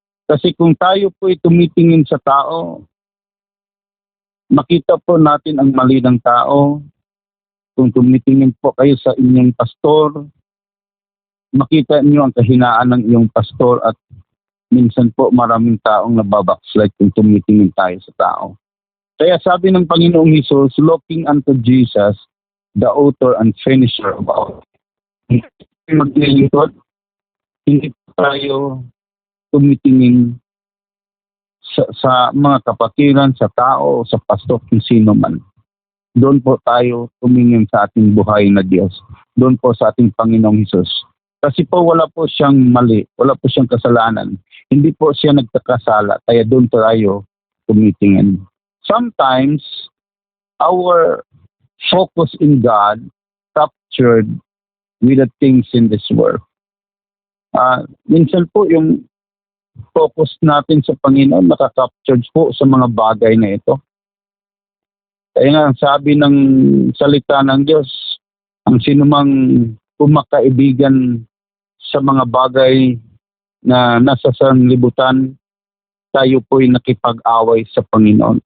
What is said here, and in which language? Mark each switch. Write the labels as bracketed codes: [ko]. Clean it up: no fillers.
[tl] Kasi kung tayo po ay tumitingin sa tao, makita po natin ang mali ng tao. Kung tumitingin po kayo sa inyong pastor, makita niyo ang kahinaan ng iyong pastor at minsan po maraming taong nababackslide kung tumitingin tayo sa tao. Kaya sabi ng Panginoong Hesus, [en] looking unto Jesus, the author and finisher of our faith. [tl] Maglilingkod, hindi po tayo tumitingin sa mga kapatiran, sa tao, sa pastor, kung sino man. Doon po tayo tumingin sa ating buhay na Diyos. Doon po sa ating Panginoong Hesus. Kasi po wala po siyang mali, wala po siyang kasalanan. Hindi po siya nagkakasala, kaya doon tayo tumitingin. [en] Sometimes, our focus in God captured with the things in this world. [tl] Minsan po yung focus natin sa Panginoon nakaka-captured po sa mga bagay na ito. Kaya nga sabi ng salita ng Diyos, ang sinumang kumakaibigan sa mga bagay na nasa sanlibutan, tayo po'y nakipag-away sa Panginoon.